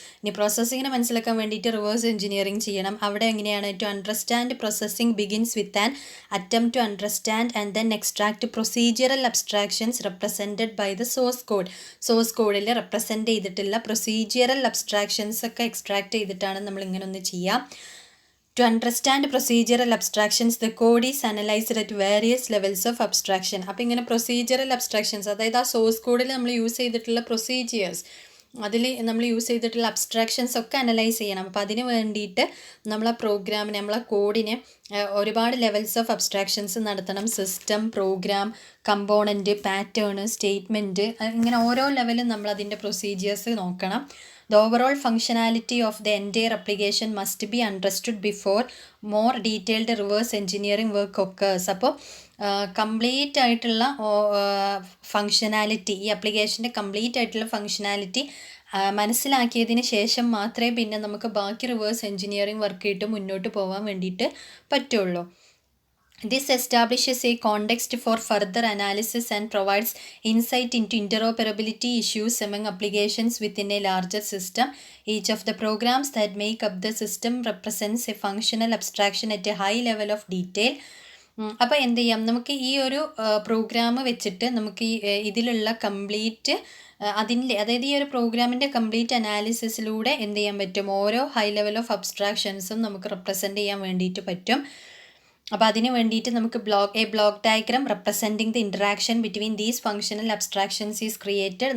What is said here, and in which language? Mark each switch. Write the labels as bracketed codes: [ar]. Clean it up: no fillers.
[ml] ഇനി പ്രോസസ്സിങ്ങിനെ മനസ്സിലാക്കാൻ വേണ്ടിയിട്ട് റിവേഴ്സ് എഞ്ചിനീയറിംഗ് ചെയ്യണം. അവിടെ എങ്ങനെയാണ്, [en] To understand processing begins with an attempt to understand and then extract procedural abstractions represented by the source code. [ml] Source കോഡിൽ represent ചെയ്തിട്ടുള്ള പ്രൊസീജിയറൽ അബ്സ്ട്രാക്ഷൻസ് ഒക്കെ എക്സ്ട്രാക്ട് ചെയ്തിട്ടാണ് നമ്മൾ ഇങ്ങനെ ഒന്ന് ചെയ്യാം. [en] To understand procedural abstractions, the code is analyzed at various levels of abstraction. [ml] അപ്പോൾ ഇങ്ങനെ പ്രൊസീജിയറൽ അബ്സ്ട്രാക്ഷൻസ്, അതായത് ആ സോഴ്സ് കോഡിൽ നമ്മൾ യൂസ് ചെയ്തിട്ടുള്ള പ്രൊസീജിയേഴ്സ്, അതിൽ നമ്മൾ യൂസ് ചെയ്തിട്ടുള്ള അബ്സ്ട്രാക്ഷൻസ് ഒക്കെ അനലൈസ് ചെയ്യണം. അപ്പോൾ അതിന് വേണ്ടിയിട്ട് നമ്മളെ പ്രോഗ്രാമിനെ, നമ്മളെ കോഡിനെ ഒരുപാട് ലെവൽസ് ഓഫ് അബ്സ്ട്രാക്ഷൻസ് നടത്തണം. System, programme, component, pattern, statement, ഇങ്ങനെ ഓരോ ലെവലും നമ്മൾ അതിൻ്റെ പ്രൊസീജിയേഴ്സ് നോക്കണം. [en] The overall functionality of the entire application must be understood before more detailed reverse engineering work occurs. [ml] അപ്പോൾ കംപ്ലീറ്റ് ആയിട്ടുള്ള ഫങ്ഷനാലിറ്റി, ഈ ആപ്ലിക്കേഷൻ്റെ കംപ്ലീറ്റ് ആയിട്ടുള്ള ഫങ്ഷനാലിറ്റി മനസ്സിലാക്കിയതിന് ശേഷം മാത്രമേ പിന്നെ നമുക്ക് ബാക്കി റിവേഴ്സ് എഞ്ചിനീയറിംഗ് വർക്ക് ആയിട്ട് മുന്നോട്ട് പോകാൻ വേണ്ടിയിട്ട് പറ്റുള്ളൂ. [en] This establishes a context for further analysis and provides insight into interoperability issues among applications within a larger system. Each of the programs that make up the system represents a functional abstraction at a high level of detail. [ml] അപ്പോൾ എന്ത് ചെയ്യാം, നമുക്ക് ഈ ഒരു programme വെച്ചിട്ട് നമുക്ക് ഈ ഇതിലുള്ള കംപ്ലീറ്റ് അതിൻ്റെ, അതായത് ഈ ഒരു പ്രോഗ്രാമിൻ്റെ കംപ്ലീറ്റ് അനാലിസിസിലൂടെ എന്ത് ചെയ്യാൻ പറ്റും, ഓരോ ഹൈ ലെവൽ ഓഫ് അബ്സ്ട്രാക്ഷൻസും നമുക്ക് റെപ്രസെൻറ്റ് ചെയ്യാൻ വേണ്ടിയിട്ട് പറ്റും. അപ്പോൾ അതിന് വേണ്ടിയിട്ട് നമുക്ക് [en] Block diagram representing the interaction between these functional abstractions is created.